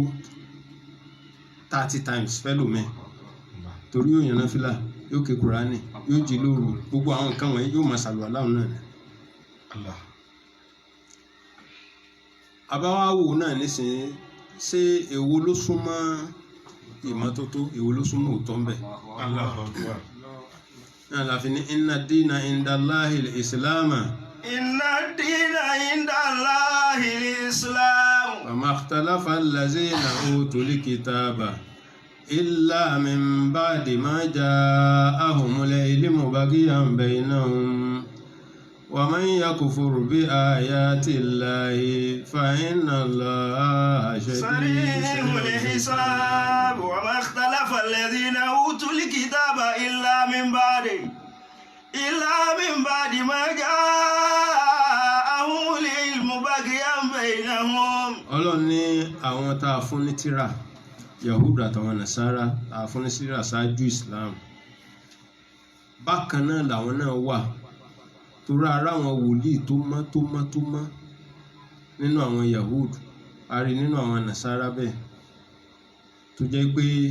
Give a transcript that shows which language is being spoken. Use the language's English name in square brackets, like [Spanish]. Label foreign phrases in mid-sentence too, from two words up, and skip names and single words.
[Yoruba] 30 times fẹ́lòmíín torí yóò yànnà fìlà yóò ké Kùránì yóò jí lóru gbogbo àwọn nǹkan wọ̀nyí yóò máa ṣàlùwàlá náà ni. àbáwá wò náà nísìnyí ṣé èwo ló súnmọ́ ìmọ́tótó èwo ló súnmọ́ òótọ́ ń bẹ. náà la fi ní [Arabic] إن الدين عند الله الإسلام. إن الدين عند الله الإسلام. وما اختلف الذين أوتوا الكتاب إلا من بعد ما جاءهم العلم بغيا بينهم. ومن يكفر بآيات الله فإن الله سريع الحساب وما اختلف الذين أوتوا الكتاب إلا من بعد ما جاءهم العلم بغيا بينهم. [Yoruba] Ọlọ́run ní àwọn tá a fún ní tírà Yahudu àtàwọn Nasara tá a fún ní tírà ṣáájú Islam bákan náà làwọn náà wà torí ara àwọn wòlíì tó mọ́ nínú àwọn Yahudu a rí nínú àwọn Nasara bẹ́ẹ̀ tó jẹ́ pé